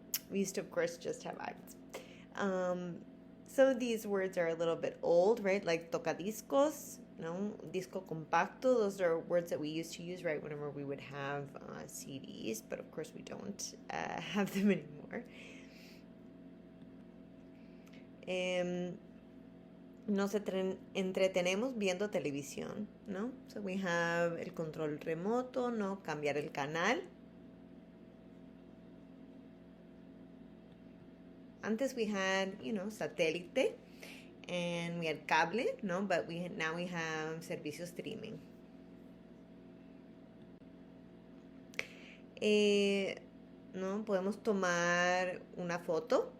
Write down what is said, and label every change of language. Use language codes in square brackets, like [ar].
[en] We used to, of course, just have iPads. Some of these words are a little bit old, right? Like [es] tocadiscos, disco compacto. [en] Those are words that we used to use, right, whenever we would have CDs, but of course we don't have them anymore. [es] Nos entretenemos viendo televisión, ¿no? [en] So we have [es] el control remoto, ¿no? Cambiar el canal. [en] Antes we had, satélite, and we had cable, no? But now we have servicio streaming. [es] No, podemos tomar una foto.